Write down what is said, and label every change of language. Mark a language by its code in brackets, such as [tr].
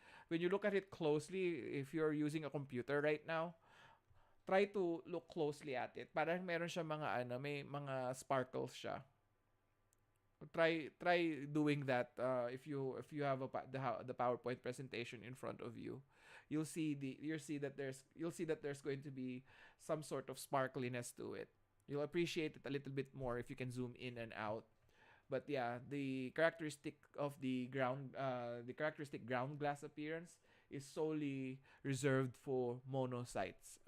[en] When you look at it closely, if you're using a computer right now, try to look closely at it. [tl] Parang meron siya mga ano, may mga sparkles siya. [en] Try doing that if you have the PowerPoint presentation in front of you. You'll see that there's going to be some sort of sparkliness to it. You'll appreciate it a little bit more if you can zoom in and out. But yeah, the characteristic ground glass appearance is solely reserved for monocytes.